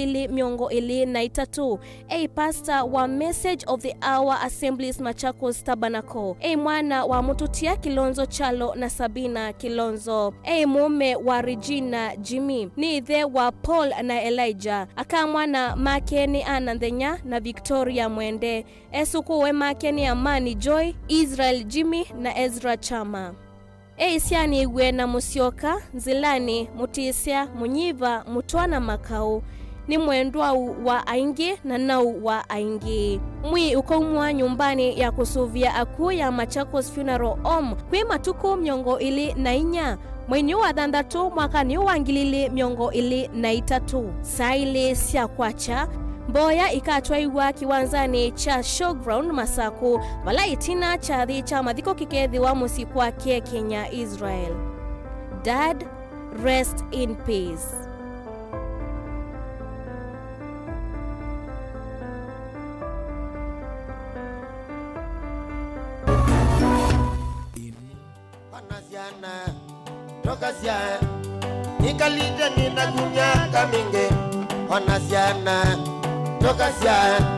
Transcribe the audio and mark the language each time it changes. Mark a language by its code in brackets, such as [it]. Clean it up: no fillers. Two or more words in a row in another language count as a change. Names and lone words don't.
[kam] 2023 pastor wa Message of the Hour Assemblies Machakos Tabernacle mwana wa Mututia Kilonzo Chalo na Sabina Kilonzo mume wa Regina Jimmy ni ithe wa Paul na Elijah aka mwana make ni Anandhenya na Victoria Mwende esukuwe make ni Amani Joy, Israel Jimmy na Ezra Chama siani igwe na Musyoka, Nzilani, Mutisia, Munyiva, Mutwana Makau ni mwendwa wa aingi na nau wa aingi mwi ukomwa nyumbani ya kusuvia aku ya Machakos Funeral Home kwi matuku 24 mwini wa thandatu mwakani wa 2023 saile sia kwacha Mboya ikatwaiwa kiwanzani cha Showground Masaku wala itina chathi cha mathiko kikethi wa musiku wake Kenya Israel. [en] Dad, rest in peace. [kam] Tokasia nikalita ninakunya kaminge onasiana tokasia